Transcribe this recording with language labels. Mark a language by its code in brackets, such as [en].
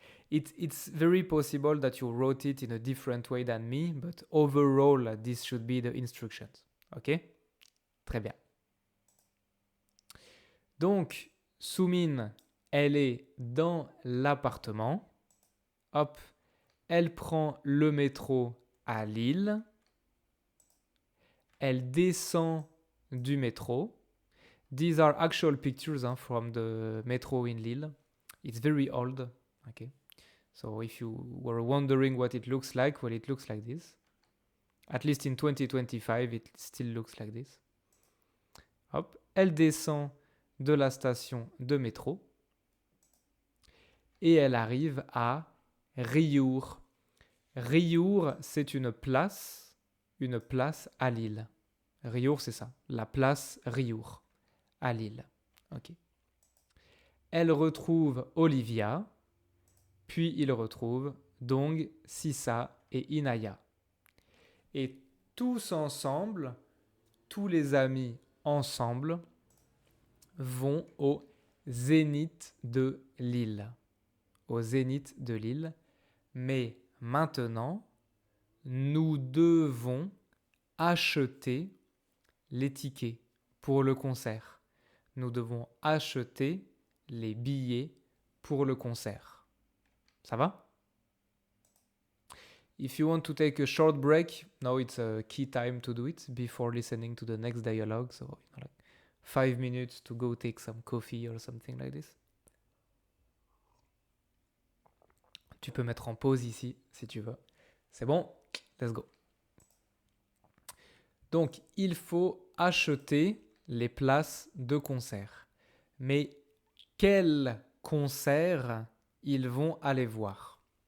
[en] It's very possible that you wrote it in a different way than me, but overall, this should be the instructions. [fr] Ok? Très bien. Donc, Soumine, elle est dans l'appartement. Hop, elle prend le métro à Lille. Elle descend du métro. [en] These are actual pictures from the metro in Lille. It's very old. Okay. So if you were wondering what it looks like, well, it looks like this. At least in 2025, it still looks like this. [fr] Hop, elle descend de la station de métro et elle arrive à Riour. Riour, c'est une place à Lille. Riour, c'est ça, la place Riour à Lille. Ok. Elle retrouve Olivia, puis il retrouve Dong, Sissa et Inaya. Et tous ensemble, tous les amis ensemble, vont au Zénith de Lille. Au Zénith de Lille. Mais maintenant, nous devons acheter les tickets pour le concert. Nous devons acheter les billets pour le concert. Ça va? [en] If you want to take a short break, now it's a key time to do it before listening to the next dialogue. So, 5 minutes to go take some coffee or something like this. [fr] Tu peux mettre en pause ici si tu veux. C'est bon? [en] Let's go. [fr] Donc, il faut acheter les places de concert. Mais quel concert ils vont aller voir?